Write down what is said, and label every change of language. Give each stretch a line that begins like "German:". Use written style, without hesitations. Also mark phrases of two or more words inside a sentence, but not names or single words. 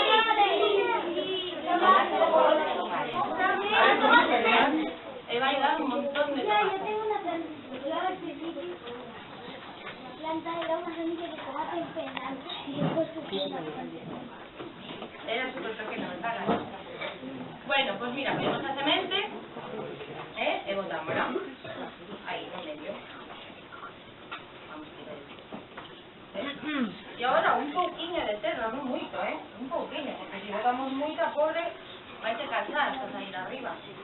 Spanish: A ver, tomate negro. Va a ayudar un montón de tomate. Yo tengo una planta era una semilla de tomate en penal y después era súper pequeño, ¿verdad? Bueno, pues mira,
Galician: ponemos a semente e botamos aí no medio. Vamos a tirar isso. E agora un pouquinho de terra, non moito, un pouquinho, porque se botamos moita, pobre, vai te cansar hasta sair arriba.